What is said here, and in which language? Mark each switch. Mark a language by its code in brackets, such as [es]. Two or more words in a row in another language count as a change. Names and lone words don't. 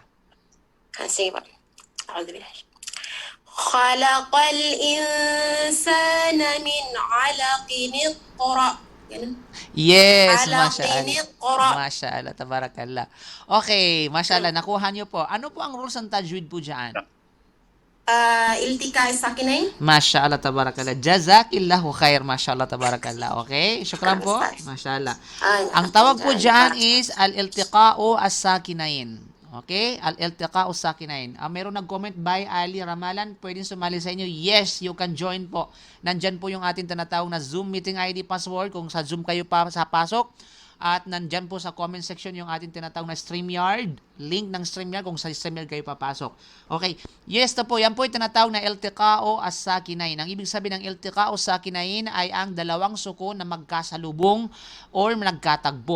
[tl] Sige po. [ar] خلق الإنسان من علق اقرأ. [tl] Ganun. Yes, [ar] Alaqin mashallah. iqra. ما شاء الله، تبارك الله. [tl] Okay, mashallah, nakuha niyo po. Ano po ang rules ng tajwid po dyan? [ar] التقاء الساكنين. ما شاء الله، تبارك الله. جزاك الله خير، ما شاء الله، تبارك الله. [tl] Okay, syukran po. Mashallah. Ang tawag po dyan is [ar] الالتقاء الساكنين. [tl] Okay? [ar] الالتقاء الساكنين. [tl] Mayroon nag-comment by Ali Ramalan. Pwedeng sumali sa inyo. [en] Yes, you can join po. [tl] Nandyan po yung ating tinatawag na [en] Zoom meeting ID password [tl] kung sa Zoom kayo pa sa pasok. At nandyan po sa [en] comment section [tl] yung ating tinatawag na StreamYard. Link ng StreamYard kung sa StreamYard kayo papasok. Okay. Yes to po. Yan po yung tinatawag na [ar] التقاء الساكنين. [tl] Ang ibig sabihin ng [ar] التقاء الساكنين [tl] ay ang dalawang suko na magkasalubong or nagkatagbo.